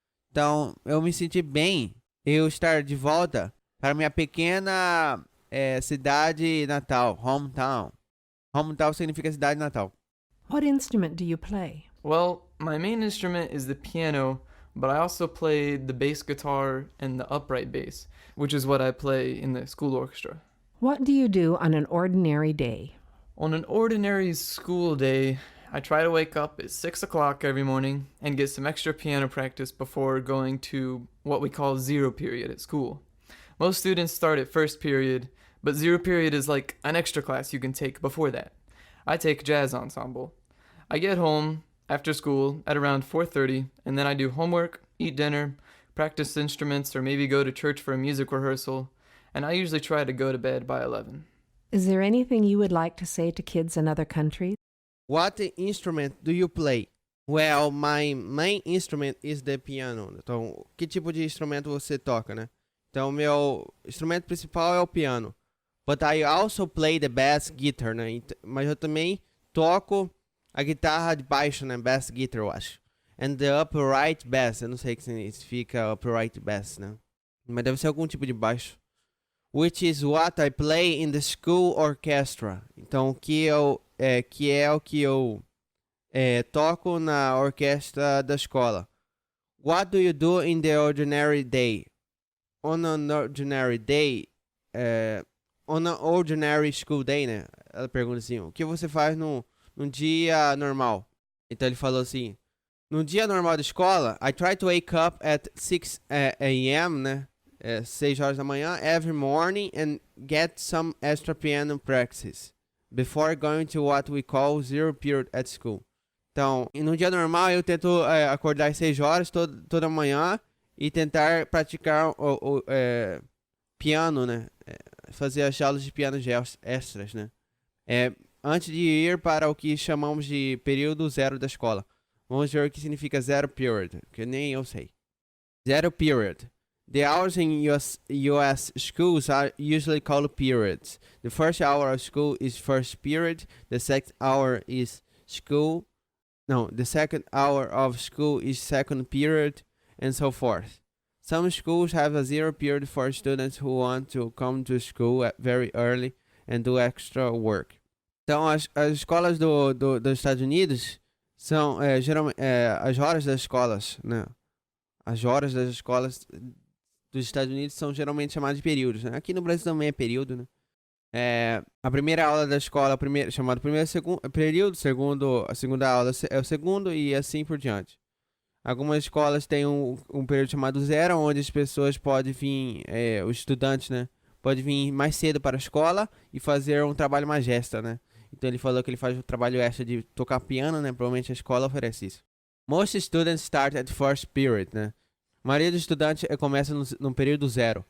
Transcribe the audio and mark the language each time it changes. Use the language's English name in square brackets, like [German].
[Portuguese] Então, eu me senti bem eu estar de volta para minha pequena cidade natal, hometown. Hometown significa cidade natal. [English] What instrument do you play? Well, my main instrument is the piano, but I also play the bass guitar and the upright bass, which is what I play in the school orchestra. What do you do on an ordinary day? On an ordinary school day, I try to wake up at 6 o'clock every morning and get some extra piano practice before going to what we call zero period at school. Most students start at first period, but zero period is like an extra class you can take before that. I take jazz ensemble. I get home after school at around 4:30, and then I do homework, eat dinner, practice instruments, or maybe go to church for a music rehearsal, and I usually try to go to bed by 11. Is there anything you would like to say to kids in other countries? What instrument do you play? Well, my main instrument is the piano. [Portuguese] Então, que tipo de instrumento você toca, né? Então, meu instrumento principal é o piano. [English] But I also play the bass guitar, né? [Portuguese] Mas eu também toco a guitarra de baixo, né? Bass guitar, eu acho. [English] And the upright bass. [Portuguese] Eu não sei o que significa upright bass, né? Mas deve ser algum tipo de baixo. [English] Which is what I play in the school orchestra. [Portuguese] Então, que é o que eu toco na orquestra da escola. [English] What do you do in the ordinary day? On an ordinary day, on an ordinary school day, né? [Portuguese] Ela pergunta assim, o que você faz num dia normal? Então ele falou assim, no dia normal da escola, [English] I try to wake up at 6 a.m., [Portuguese] né? 6 horas da manhã, [English] every morning, and get some extra piano practice before going to what we call zero period at school. [Portuguese] Então, no dia normal, eu tento acordar às 6 horas toda manhã e tentar praticar o piano, né? Fazer as aulas de piano extras, né? Antes de ir para o que chamamos de período zero da escola. Vamos ver o que significa zero period, que nem eu sei. Zero period. [English] The hours in US schools are usually called periods. The first hour of school is first period. The second hour is school. No, the second hour of school is second period, and so forth. Some schools have a zero period for students who want to come to school very early and do extra work. [Portuguese] Então, as escolas dos Estados Unidos são geralmente as horas das escolas, né? As horas das escolas dos Estados Unidos são geralmente chamadas de períodos, né? Aqui no Brasil também é período, né? A primeira aula da escola chamado primeiro período, a segunda aula é o segundo e assim por diante. Algumas escolas têm um período chamado zero, onde as pessoas podem vir, os estudantes, né? Podem vir mais cedo para a escola e fazer um trabalho mais extra, né? Então ele falou que ele faz o trabalho extra de tocar piano, né? Provavelmente a escola oferece isso. [English] Most students start at first period, né? [Portuguese] A maioria dos estudantes começa no período zero.